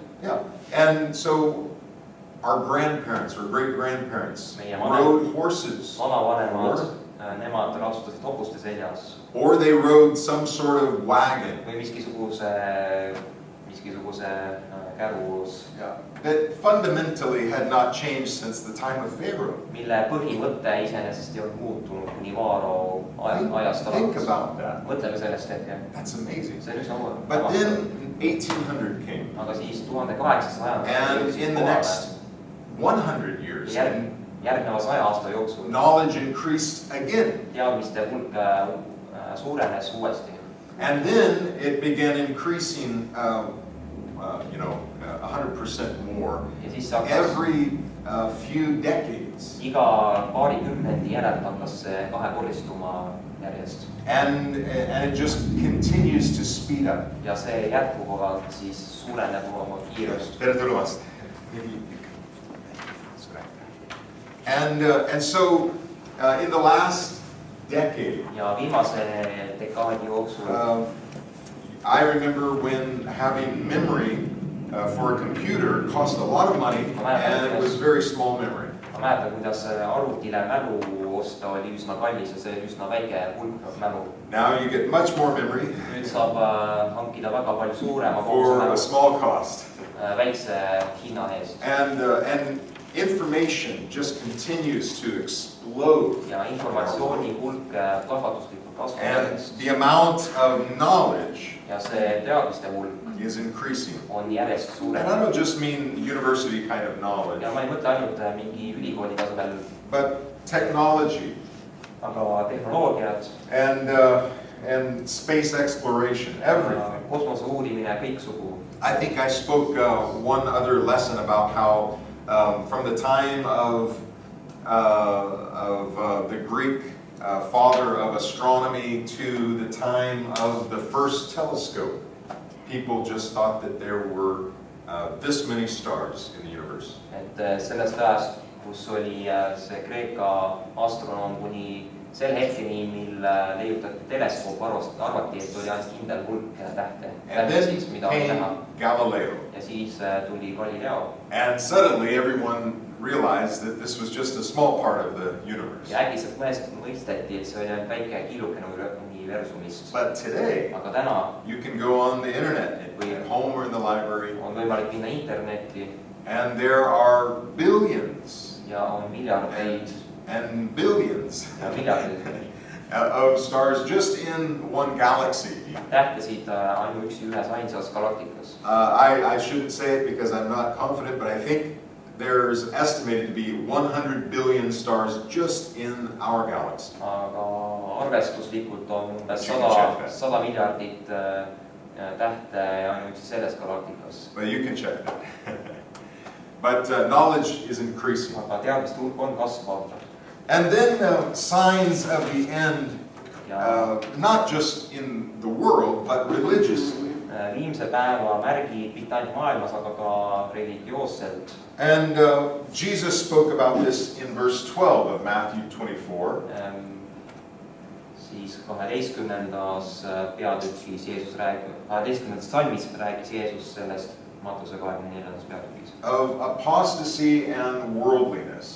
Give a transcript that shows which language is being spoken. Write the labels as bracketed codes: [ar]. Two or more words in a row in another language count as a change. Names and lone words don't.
[en] Yeah, and so our grandparents or great-grandparents [et] Meie [en] rode horses. [et] Vanavanemad, nemad ratsutasid hobuste seljas. [en] Or they rode some sort of wagon. [et] Või miskisuguse kärus. [en] Yeah. That fundamentally had not changed since the time of Pharaoh. [et] Mille põhimõte iseenesest ei olnud muutunud kuni Vaaro ajast [en] Think [et] alates. [en] about that. [et] Mõtleme sellest hetke. [en] That's amazing. [et] See on üsna uue. [en] But then 1800 came. [et] Aga siis 1800. [en] And in the next 100 years, [et] Järgneva 100 aasta jooksul [en] knowledge increased again. [et] teadmiste hulk suurenes uuesti. [en] And then it began increasing, 100% more [et] Ja siis hakkas [en] every few decades. [et] iga paarikümnendi järelt hakkas see kahekordistuma järjest. [en] And it just continues to speed up. [et] Ja see jätkuvalt siis suureneb oma kiirust. Tere tulemast. [en] And so in the last decade, [et] Ja viimase dekaadi jooksul [en] I remember when having memory for a computer cost a lot of money and it was very small memory. [et] ma mäletan, kuidas arvutile mälu osta oli üsna kallis ja see oli üsna väike hulk mälu. [en] Now you get much more memory [et] Nüüd saab hankida väga palju suurema [en] for a [et] mälu [en] small cost. [et] Väikse hinna eest. [en] And information just continues to explode. [et] Ja informatsiooni hulk plahvatuslikult kasvab [en] And [et] järjest. [en] the amount of knowledge [et] Ja see teadmiste hulk [en] is increasing. [et] on järjest [en] And [et] suurem. [en] I don't just mean university kind of knowledge, [et] Ja ma ei mõtle ainult mingi ülikooli tasemel, [en] but technology, [et] aga tehnoloogiad [en] and space exploration, everything. [et] kosmose uurimine, kõiksugu. [en] I think I spoke one other lesson about how from the time of the Greek father of astronomy to the time of the first telescope, people just thought that there were this many stars in the universe. [et] Et sellest ajast, kus oli see Kreeka astronoom kuni sel hetkeni, mil leiutati teleskoop, arvati, et oli ainult kindel hulk tähte. [en] And then came Galileo. [et] Ja siis tuli Galileo. [en] And suddenly everyone realized that this was just a small part of the universe. [et] Ja äkitselt mõisteti, et see oli ainult väike killukene universumist. [en] But today, [et] aga täna [en] you can go on the internet at home or in the library. [et] On võimalik minna internetti. [en] And there are billions. [et] Ja on miljardeid. [en] And billions [et] ja miljardeid. [en] Of stars just in one galaxy. [et] Tähtesid ainuüksi ühes ainsas galaktikas. [en] I shouldn't say it because I'm not confident, but I think there's estimated to be 100 billion stars just in our galaxy. [et] Aga arvestuslikult on umbes 100 miljardit tähte ainuüksi selles galaktikas. [en] But you can check that. But knowledge is increasing. [et] Aga teadmiste hulk on kasvav. [en] And then signs of the end, not just in the world, but religiously. [et] Viimse päeva märgid mitte ainult maailmas, aga ka religioosselt. [en] And Jesus spoke about this in verse 12 of Matthew 24. [et] Siis 12. peatükis Jeesus räägib, 12. salmis rääkis Jeesus sellest Matuse 24. peatükis. [en] Of apostasy and worldliness.